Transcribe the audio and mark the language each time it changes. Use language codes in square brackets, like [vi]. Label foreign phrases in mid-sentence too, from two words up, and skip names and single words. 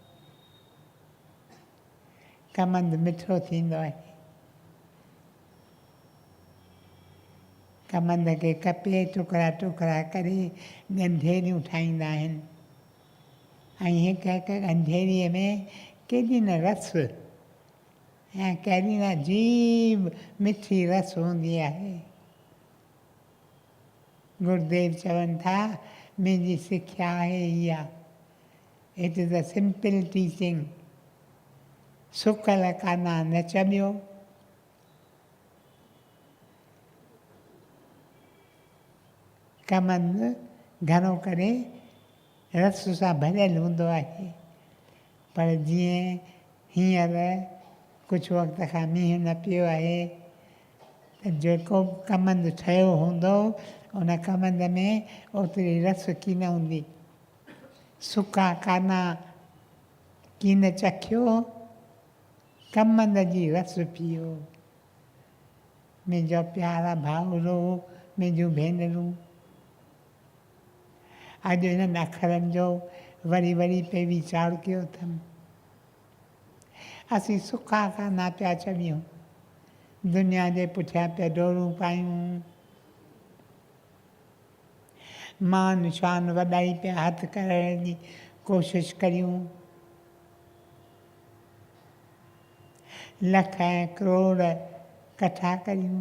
[sd] कमंद मिठो थींदो आहे, कमंद खे कपे टुकड़ा टुकड़ा करे ॻंढेरियूं ठाहींदा आहिनि, ऐं हिकु हिकु ॻंढेरीअ में केॾी न रस ऐं केॾी न अजीब मिठी रस हूंदी आहे। गुरुदेव चवनि था, मुंहिंजी सिख्या आहे इहा, [en] it is a simple teaching. [sd] सुकल काना न चॿियो, कमंद घणो करे रस सां भरियलु हूंदो आहे, पर जीअं हींअर कुझु वक़्त खां मींहुं न पियो आहे त जेको कमंद ठहियो हूंदो उन कमंद में ओतिरी रस कीन हूंदी। सुका काना कीन चखियो, कमंद जी रस पियो। मुंहिंजो प्यारा भाउरो, मुंहिंजूं भेनरूं, अॼु हिननि अखरनि जो वरी वरी पे वीचार कयो अथमि। असीं सुका काना पिया चढ़ियूं, दुनिया जे पुठियां पिया डोरूं पायूं, मान शान वॾाई पिया हथु करण जी कोशिशि करियूं, लख ऐं करोड़ कठा करियूं।